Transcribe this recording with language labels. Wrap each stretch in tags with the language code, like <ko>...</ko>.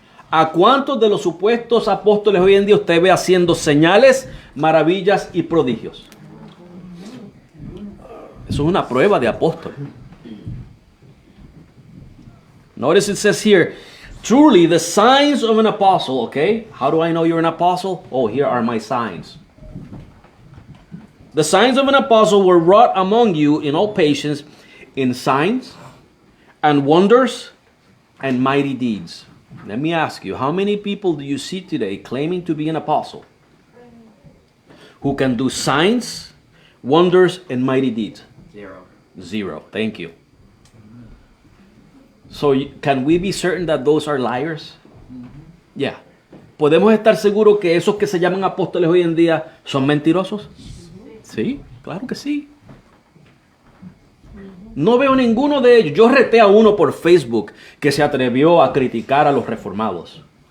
<es>¿A cuántos de los supuestos apóstoles hoy en día usted ve haciendo señales, maravillas y prodigios? Eso es una prueba de apóstol.</es> <en>Notice it says here, truly the signs of an apostle, okay? How do I know you're an apostle? Oh, here are my signs. The signs of an apostle were wrought among you in all patience, in signs and wonders and mighty deeds. Let me ask you, how many people do you see today claiming to be an apostle who can do signs, wonders, and mighty deeds? Zero. Thank you. So can we be certain that those are liars? Yeah.</en> <es>¿Podemos estar seguros que esos que se llaman apóstoles hoy en día son mentirosos? Sí, claro que sí. No veo ninguno de ellos. Yo reté a uno por Facebook que se atrevió a criticar a los reformados.</es>